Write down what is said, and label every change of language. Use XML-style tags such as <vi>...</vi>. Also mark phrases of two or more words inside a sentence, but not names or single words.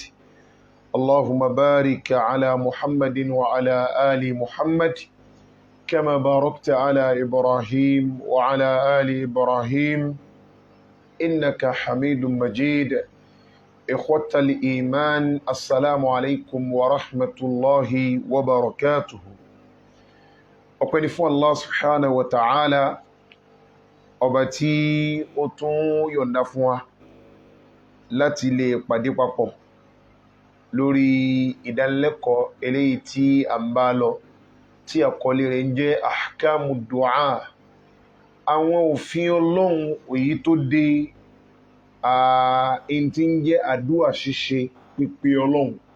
<ar>اللهم بارك على محمد وعلى آل محمد كما باركت على إبراهيم وعلى آل إبراهيم إنك حميد مجيد. إخوة الإيمان، السلام عليكم ورحمة الله وبركاته.</ar> <yo>ọpẹ́ ni fún Allah</yo> <ar>سبحانه وتعالى,</ar> <yo>ọba tí ó tún yọ̀ǹda fún wa láti lè pàdé papọ̀ lórí ìdánilẹ́kọ̀ọ́ eléyìí tí a ń bá lọ, tí àkọlé rẹ̀ ń jẹ́</yo> <ar>أحكام الدعاء,</ar> <yo>àwọn òfin Ọlọ́run èyí tó dé tí ń jẹ́ àdúà ṣíṣe, pípé Ọlọ́run.</yo>